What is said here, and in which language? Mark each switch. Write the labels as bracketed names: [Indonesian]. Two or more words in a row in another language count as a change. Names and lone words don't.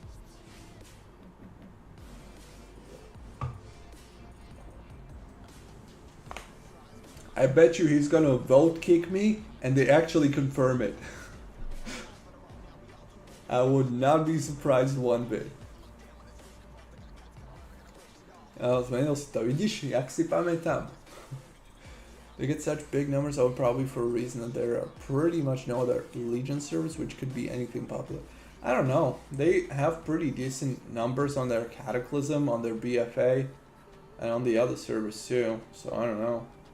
[English] I bet you he's gonna vote kick me and they actually confirm it. I would not be surprised one bit. [Slovak] Zmenil si to, vidíš, jak si pamätám. [English] They get such big numbers, I would probably for a reason that there are pretty much no other Legion servers, which could be anything popular. I don't know. They have pretty decent numbers on their Cataclysm, on their BFA, and on the other servers too, so I don't know.